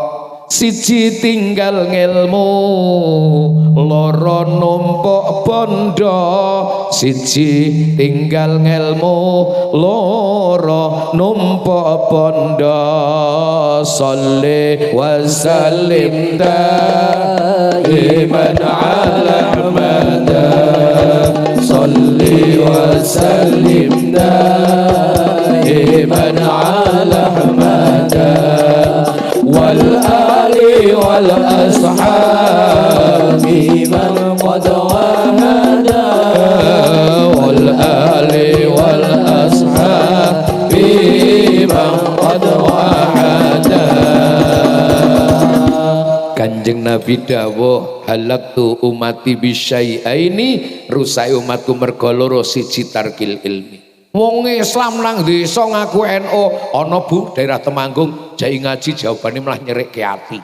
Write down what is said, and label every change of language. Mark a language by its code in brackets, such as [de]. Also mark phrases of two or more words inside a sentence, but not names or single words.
[jv] Siji tinggal ngilmu, loro numpuk bondo. Siji tinggal ngilmu, loro numpuk bondo. [ar] صل وسلم دائما على أحمد. صل وسلم دائما على أحمد. والآل والأصحاب من قد وحدا. والآل والأصحاب من قد وحدا. [jv] Kanjeng Nabi dawuh [ar] هلكت أمتي بشيئين, [jv] rusai umatku mergo loro, siji [ar] ترك العلم. [jv] Wong Islam nang desa ngaku NU ana Bu daerah Temanggung jai ngaji jawabane malah nyerike ati.